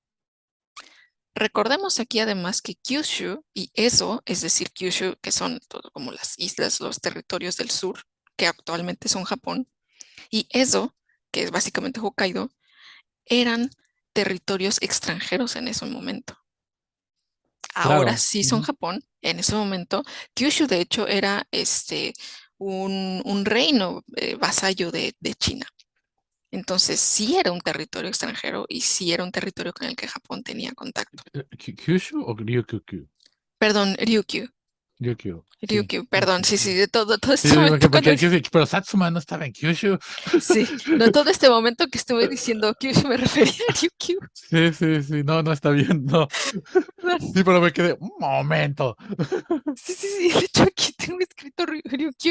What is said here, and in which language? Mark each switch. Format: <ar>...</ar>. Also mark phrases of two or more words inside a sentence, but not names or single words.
<es>Recordemos aquí además que Kyushu y Ezo, es decir, Kyushu, que son todo como las islas, los territorios del sur, que actualmente son Japón, y Ezo, que es básicamente Hokkaido, eran territorios extranjeros en ese momento. Ahora claro. sí son Ujú. Japón. En ese momento, Kyushu de hecho era un reino vasallo de China. Entonces sí era un territorio extranjero y sí era un territorio con el que Japón tenía contacto. ¿Kyushu o Ryukyu? Perdón, Ryukyu. Ryukyu, sí. Ryukyu, perdón, Ryukyu, sí, sí. sí, de todo Sí, este momento cuando pero Satsuma no estaba en Kyushu. sí, no todo este momento que estuve diciendo Kyushu me refería a Ryukyu, Sí, sí, sí, no, no está bien, no. perdón. Sí, pero me quedé, un momento. Sí, sí, sí, de hecho aquí tengo escrito Ryukyu.</es>